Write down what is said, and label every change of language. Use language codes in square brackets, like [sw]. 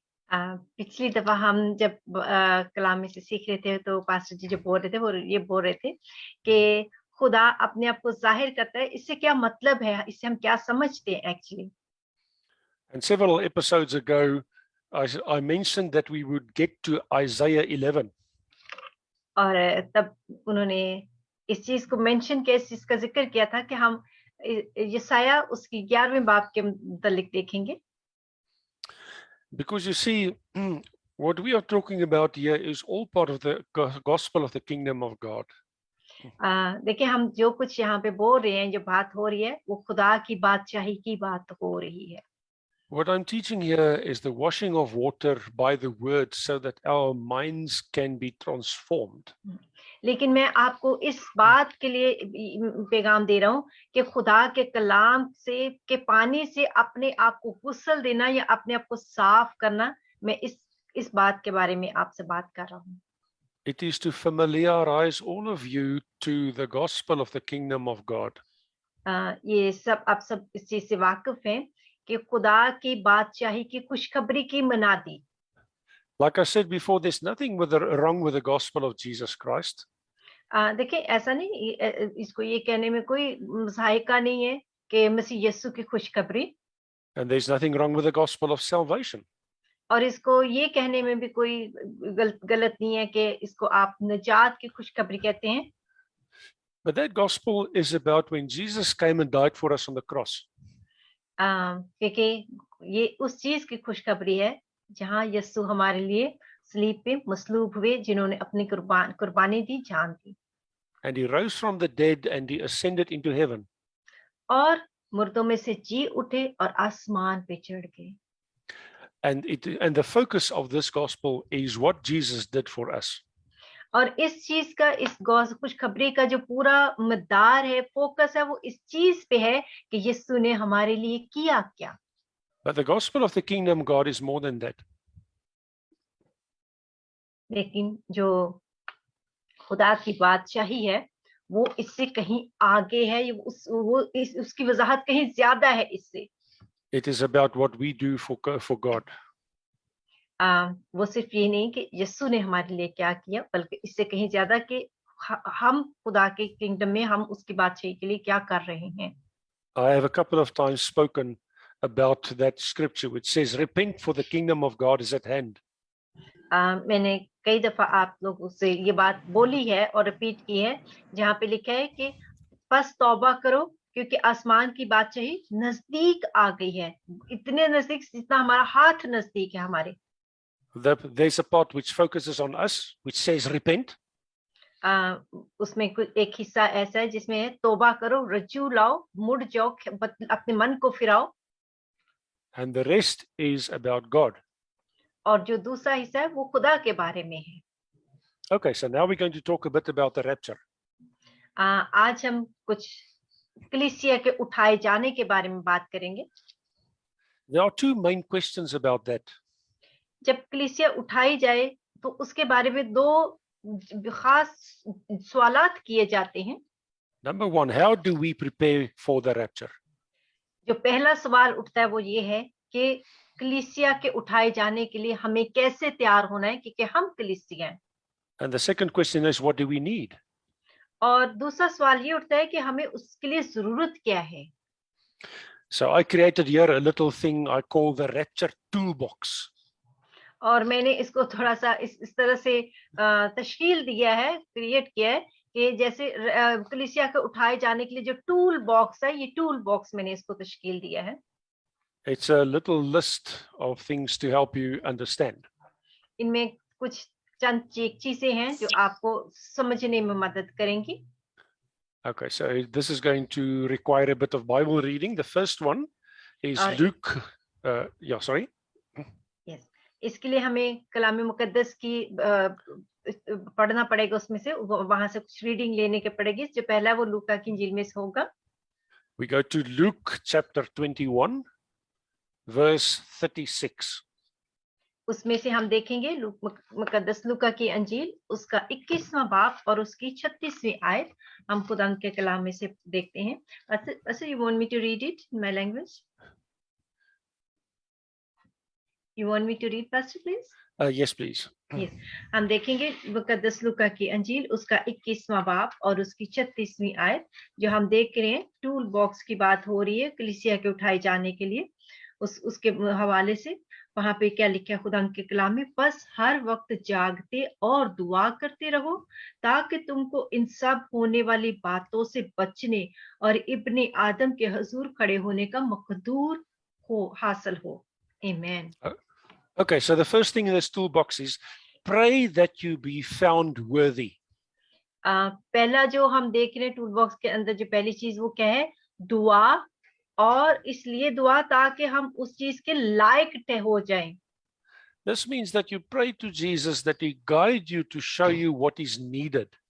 [hi] पिछली दफा हम जब कलाम में से सीख रहे थे तो पास्टर जी जो बोल रहे थे वो ये बोल रहे थे कि खुदा अपने आप को जाहिर करता है, इससे क्या मतलब है, इससे हम क्या समझते हैं actually. [en] And several episodes ago, I mentioned that we would get to Isaiah 11. [hi] और तब उन्होंने इस चीज को मेंशन किया, इस चीज का जिक्र किया था कि हम यशाया उसकी 11वें बाब के मुतालिक देखेंगे. [en] Because you see, what we are talking about here is all part of the gospel of the kingdom of God. [hi] देखिए हम जो कुछ यहाँ पे बोल रहे हैं, जो बात हो रही है, वो खुदा की बादशाही की बात हो रही है. [en] What I'm teaching here is the washing of water by the word so that our minds can be transformed. [hi] लेकिन मैं आपको इस बात के लिए पैगाम दे रहा हूँ कि खुदा के कलाम से के पानी से अपने आप को गुस्ल देना या अपने आप को साफ करना, मैं इस बात के बारे में आपसे बात कर रहा हूँ. [en] It is to familiarize all of you to the gospel of the kingdom of God. [hi] ये सब आप सब इस चीज से वाकिफ हैं कि खुदा की बादशाही की खुशखबरी की मनादी. [en] Like I said before, there's nothing wrong with the gospel of Jesus Christ. [hi] देखिए ऐसा नहीं, इसको ये कहने में कोई मज़ाहिका नहीं है कि मसीह यीशु की खुशखबरी. [en] And there's nothing wrong with the gospel of salvation. [hi] और इसको ये कहने में भी कोई गलत नहीं है कि इसको आप निजात की खुशखबरी कहते हैं. [en] But that gospel is about when Jesus came and died for us on the cross. [hi] क्योंकि ये उस चीज की खुशखबरी है जहां यीशु हमारे लिए सलीब पे मसलूब हुए, जिन्होंने अपनी कुर्बानी दी, जान दी. [en] And he rose from the dead and he ascended into heaven. [hi] और मुर्दों में से जी उठे और आसमान पे चढ़ गए. [en] And the focus of this gospel is what Jesus did for us. [hi] और इस चीज का, इस खुशखबरी का जो पूरा मदार है, फोकस है, वो इस चीज पे है कि यीशु ने हमारे लिए किया क्या. [en] But the gospel of the kingdom God is more than that. [hi] लेकिन जो खुदा की बादशाही है वो इससे कहीं आगे है, उसकी वजाहत कहीं ज्यादा है इससे. [en] It is about what we do for God. [hi] वो सिर्फ ये नहीं कि यीशु ने हमारे लिए क्या किया, बल्कि इससे कहीं ज्यादा कि हम खुदा के किंगडम में हम उसकी बादशाही के लिए क्या कर रहे हैं. [en] I have a couple of times spoken about that scripture which says, repent for the kingdom of God is at hand. [hi] मैंने कई दफा आप लोगों से ये बात बोली है और रिपीट की है, जहाँ पे लिखा है कि बस तौबा करो क्योंकि आसमान की बादशाही नजदीक आ गई है, इतने नजदीक जितना हमारा हाथ नजदीक है हमारे. [en] There's a part which focuses on us, which says repent. [hi] उसमें कुछ एक हिस्सा ऐसा है जिसमें है तौबा करो, रज्जू लाओ, मुड़ जाओ, अपने मन को फिराओ. [en] And the rest is about God. [hi] और जो दूसरा हिस्सा है वो खुदा के बारे में है. [en] Okay, so now we're going to talk a bit about the rapture. [hi] आज हम कुछ कलीसिया के उठाए जाने के बारे में बात करेंगे. [en] There are two main questions about that. [hi] जब कलीसिया उठाई जाए तो उसके बारे में दो खास सवालात किए जाते हैं. [en] Number one, how do we prepare for the rapture? [hi] जो पहला सवाल उठता है वो ये है कि कलीसिया के उठाए जाने के लिए हमें कैसे तैयार होना है, क्योंकि हम कलीसिया हैं. [en] And the second question is, what do we need? [hi] और दूसरा सवाल ये उठता है कि हमें उसके लिए जरूरत क्या है. [en] So I created here a little thing I call the rapture toolbox. [hi] और मैंने इसको थोड़ा सा इस तरह से तशकील दिया है, क्रिएट किया है कि जैसे कलीसिया के उठाए जाने के लिए जो टूल बॉक्स है, ये टूल बॉक्स मैंने इसको तशकील दिया है. [en] It's a little list of things to help you understand. [hi] इनमें कुछ चंद चीजें हैं जो आपको समझने में मदद करेंगी. [en] Okay, so this is going to require a bit of Bible reading. The first one is Luke. Sorry. Yes. [hi] इसके लिए हमें कलाम मुकद्दस की पढ़ना पड़ेगा, उसमें से वहां से कुछ रीडिंग लेने के पड़ेगी. जो पहला वो लूका की इंजील में से होगा. [en] We go to Luke chapter 21 verse 36. [hi] उसमें से हम देखेंगे मुकद्दस लूका की अंजील उसका 21वां बाब और उसकी 36वीं आयत हम खुदा के कलाम में से देखते हैं. [en] Pastor, you want me to read it in my language? You want me to read, Pastor, please? Yes, please. Yes. [hi] हम देखेंगे मुकद्दस लूका की अंजील उसका 21वां बाब और उसकी 36वीं आयत. जो हम देख रहे हैं टूल बॉक्स की बात हो रही है कलीसिया के उठाए जाने के लिए. उसके हवाले से वहां पे क्या लिखा है खुदा के कलाम में. बस हर वक्त जागते और दुआ करते रहो ताकि तुमको इन सब होने वाली बातों से बचने और इब्ने आदम के हुजूर खड़े होने का मकदूर हासिल हो. [en] Amen. Okay, so the first thing in this toolbox is pray that you be found worthy. [hi] पहला जो हम देख रहे हैं टूल बॉक्स के अंदर जो पहली चीज वो क्या है, दुआ. और इसलिए दुआ ताकि हम उस चीज के लायक हो जाएं. [en] This means that you pray to Jesus that he guide you to show you what is needed.